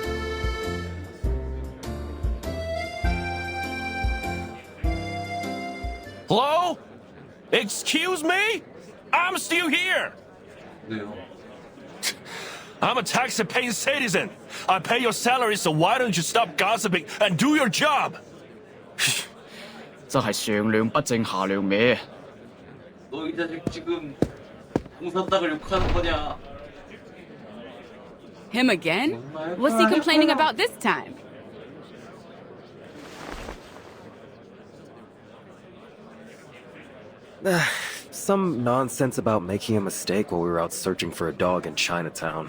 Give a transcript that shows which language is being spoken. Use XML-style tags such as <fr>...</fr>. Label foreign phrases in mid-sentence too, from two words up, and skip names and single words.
<en>Hello? Excuse me? I'm still here.</en> <ko>네요.</ko> <en>I'm a tax-paying citizen. I pay your salary, so why don't you stop gossiping and do your job?</en> <yue>真係上梁不正下梁歪。</yue> <ko>너 이 자식 지금 공사 땅을 욕하는 거냐?</ko> <en>Him again? What's he complaining about this time? Some nonsense about making a mistake while we were out searching for a dog in Chinatown.</en>